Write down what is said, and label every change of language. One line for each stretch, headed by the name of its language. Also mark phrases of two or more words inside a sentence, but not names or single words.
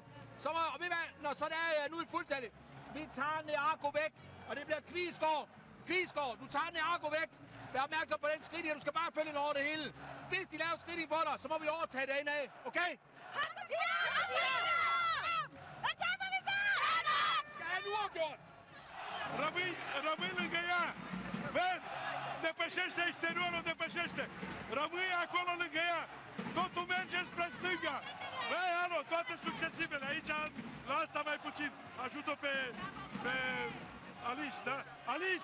Danish: Så må, og når så der er nu i fuldtallet. Vi tager Nearko væk, og det bliver Kvisgaard. Kvisgaard, du tager Nearko væk. Vær opmærksom på den skridt her, du skal bare følge den over det hele. Hvis de laver skridting på dig, så må vi overtage det ind af, okay? Skal have en uafgjort!
Romanian: Rămâi lângă ea! Ben, depășește exteriorul, depășește! Rămâi acolo lângă ea! Totul merge spre stânga! Băi, alo, toate succesivele. Aici, la asta mai puțin. Ajută pe Alice, da? Alice!